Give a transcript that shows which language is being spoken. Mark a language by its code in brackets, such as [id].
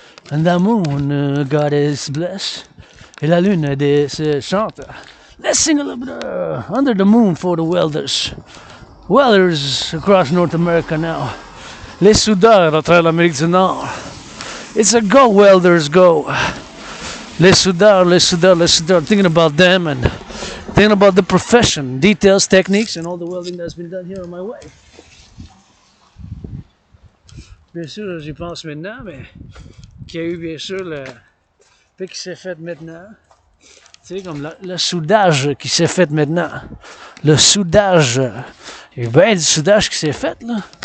[en] And the moon, God is blessed. [fr] Et la lune chante. [en] Let's sing a little bit Under the Moon for the Welders. Welders across North America now. [fr] Les soudeurs à travers l'Amérique du Nord. [en] It's a go, welders, go. [fr] Les soudeurs, les soudeurs, les soudeurs. [en] Thinking about them and thinking about the profession, details, techniques, and all the welding that's been done here on my way. [fr] Bien sûr, j'y pense maintenant, mais qu'il y a eu bien sûr le fait qui s'est fait maintenant. Tu sais, comme le soudage qui s'est fait maintenant. Le soudage. Il y a eu bien du soudage qui s'est fait, là.